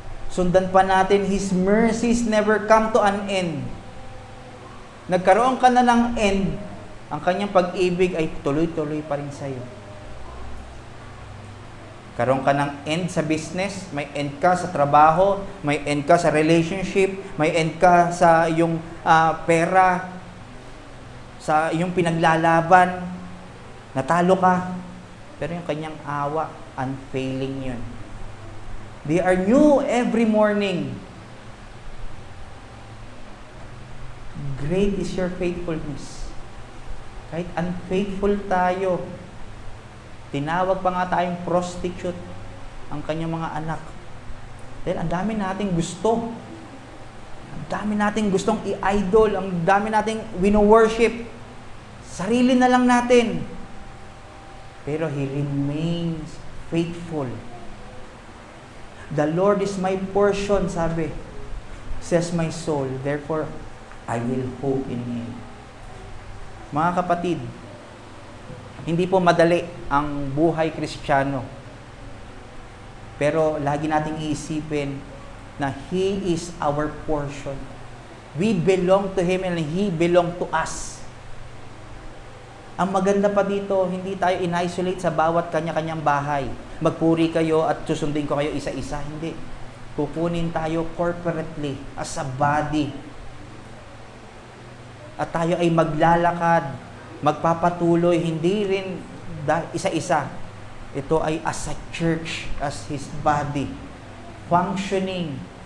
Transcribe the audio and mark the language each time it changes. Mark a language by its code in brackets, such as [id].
[tl] Sundan pa natin, [en] His mercies never come to an end. [tl] Nagkaroon ka na ng end, ang kanyang pag-ibig ay tuloy-tuloy pa rin sa'yo. Karoon ka ng end sa business, may end ka sa trabaho, may end ka sa relationship, may end ka sa iyong pera, sa iyong pinaglalaban, natalo ka. Pero yung kanyang awa, unfailing yun. [en] They are new every morning. Great is your faithfulness. [tl] Kahit unfaithful tayo, tinawag pa nga tayong prostitute ang kanyang mga anak. Dahil ang dami nating gusto. Ang dami nating gustong i-idol. Ang dami nating wino-worship. Sarili na lang natin. [en] Pero He remains faithful. The Lord is my portion, sabi. Says my soul. Therefore, I will hope in Him. [tl] Mga kapatid, hindi po madali ang buhay Kristiyano. Pero lagi nating iisipin na [en] He is our portion. We belong to Him and He belong to us. [tl] Ang maganda pa dito, hindi tayo in-isolate sa bawat kanya-kanyang bahay. Magpuri kayo at susundin ko kayo isa-isa. Hindi. Pupunin tayo corporately [en] as a body. [tl] At tayo ay maglalakad, magpapatuloy, hindi rin isa-isa. Ito ay [en] as a church, as His body, functioning